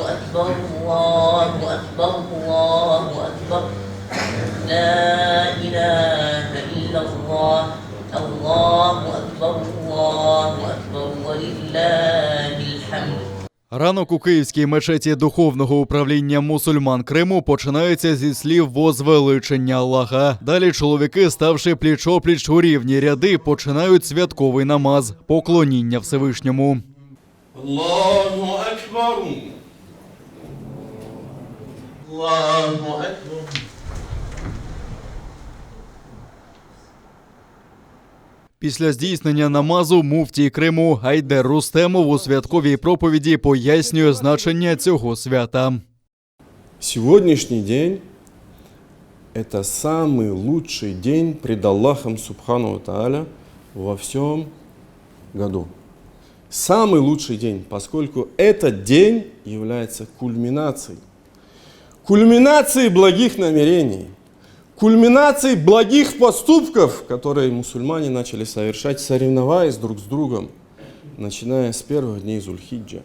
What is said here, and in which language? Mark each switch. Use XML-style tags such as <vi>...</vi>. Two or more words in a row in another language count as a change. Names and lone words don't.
<ar>أكبر الله أكبر الله أكبر لا إله إلا الله الله أكبر ولله الحمد.</ar> <uk>Ранок у Київській мечеті Духовного управління мусульман Криму починається зі слів возвеличення Аллаха. Далі чоловіки, ставши пліч-опліч у рівні ряди, починають святковий намаз – поклоніння Всевишньому.</uk> <ar>الله أكبر! الله أكبر!</ar> <uk>Після здійснення намазу муфтій Криму Айдер Рустемов у святковій проповіді пояснює значення цього свята.</uk> <ru>Сегодняшний день – это самый лучший день пред Аллахом</ru> <ar>سبحانه تعالى</ar> <ru>во всем году. Самый лучший день, поскольку этот день является кульминацией благих намерений, кульминацией благих поступков, которые мусульмане начали совершать, соревноваясь друг с другом, начиная с первых дней Зуль-Хиджа.</ru>